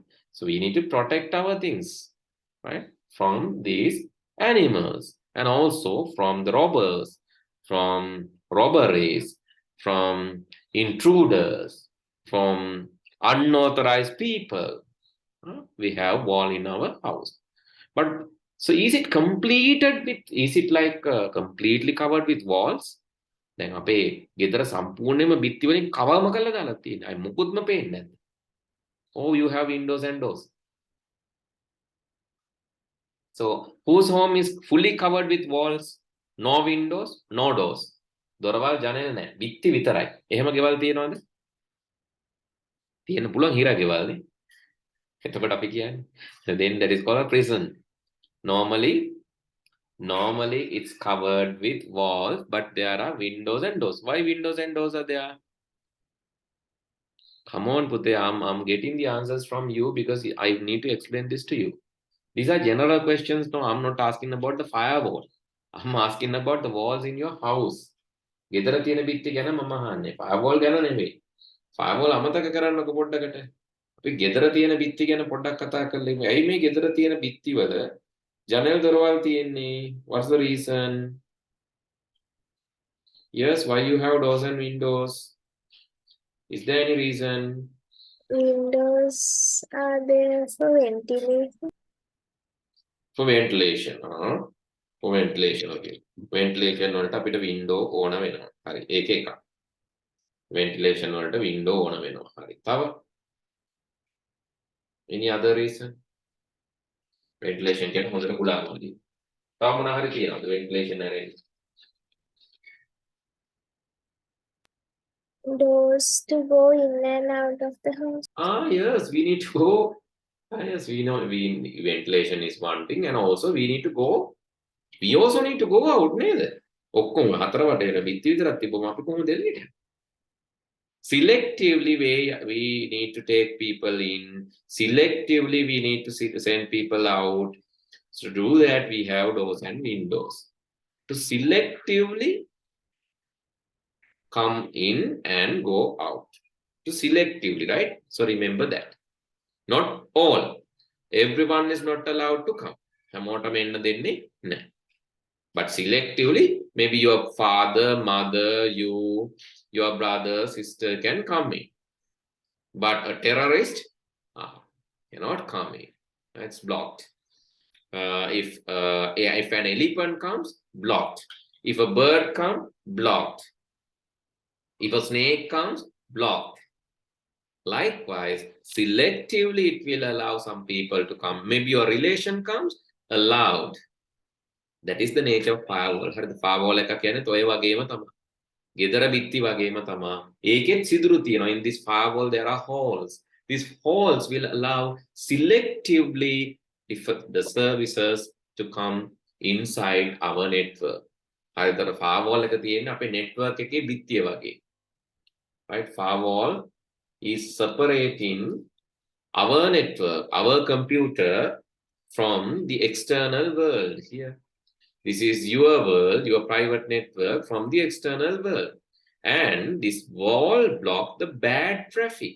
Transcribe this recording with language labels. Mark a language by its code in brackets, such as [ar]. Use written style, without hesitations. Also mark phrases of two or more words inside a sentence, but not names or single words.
[en] So we need to protect our things, right? From these animals and also from the robbers, from robberies, from intruders, from unauthorized people. We have wall in our house. But so is it completed with, is it like completely covered with walls? [si] දැන් අපේ ගෙදර සම්පූර්ණයෙන්ම බිත්ති වලින් කවරම කරලා දාලා තියෙනවා. අයි මුකුත්ම පේන්නේ නැද්ද? [en] Oh, you have windows and doors. So whose home is fully covered with walls? No windows, no doors. [si] දොරවල් ජනෙල නැහැ. බිත්ති විතරයි. එහෙම ගෙවල් තියෙනවද? තියෙන්න පුළුවන් හිර ගෙවල්නේ. එතකොට අපි කියන්නේ. [en] So then that is called a prison. Normally it's covered with walls, but there are windows and doors. Why windows and doors are there? Come on, Pute, I'm getting the answers from you because I need to explain this to you. These are general questions. No, I'm not asking about the firewall. I'm asking about the walls in your house. [si] ගෙදර තියෙන බිත්ති ගැන මම අහන්නේ. firewall ගැන නෙවෙයි. firewall අමතක කරන්නකො පොඩ්ඩකට. අපි ගෙදර තියෙන බිත්ති ගැන පොඩ්ඩක් කතා කරලා ඉමු. ඇයි මේ ගෙදර තියෙන බිත්ති වල ජනෙල් දොරවල් තියෙන්නේ? [en] What's the reason? Yes, why you have doors and windows? Is there any reason? Windows are there for ventilation. For ventilation. For ventilation, okay. [si] Ventilation වලට අපිට window ඕන වෙනවා. හරි. ඒක එකක්. Ventilation වලට window ඕන වෙනවා. හරි. [en] තව any other reason? [si] Ventilation කියන්නේ හොඳට කුලාම වගේ. තව මොනවා හරි කියනවාද [en] ventilation arrange? Doors to go in and out of the house. Yes, we need to go. Yes, we know ventilation is one thing, and also we need to go. We also need to go out, [si] නේද? ඔක්කොම හතර වටේට බිත්ති විතරක් තිබ්බම අපි කොහොමද එළියට යන්නේ? [en] Selectively we need to take people in. Selectively we need to send people out. So to do that we have doors and windows. To selectively come in and go out. To selectively, right? So remember that. Not all. Everyone is not allowed to come. [si] හැමෝටම එන්න දෙන්නේ නැහැ. [en] But selectively, maybe your father, mother, you, your brother, sister can come in. But a terrorist cannot come in. It's blocked. If an elephant comes, blocked. If a bird comes, blocked. If a snake comes, blocked. Likewise, selectively it will allow some people to come. Maybe your relation comes, allowed. That is the nature of firewall. [si] හරිද? firewall එක කියන්නේත් ඔය වගේම තමයි. ගෙදර බිත්ති වගේම තමයි. ඒකෙත් සිදුරු තියෙනවා. [en] In this firewall there are holes. These holes will allow selectively if the services to come inside our network. [si] හරිද? firewall එක තියෙන්නේ අපේ network එකේ බිත්තිය වගේ. [en] Right? Firewall is separating our network, our computer from the external world here. This is your world, your private network from the external world. And this wall blocks the bad traffic.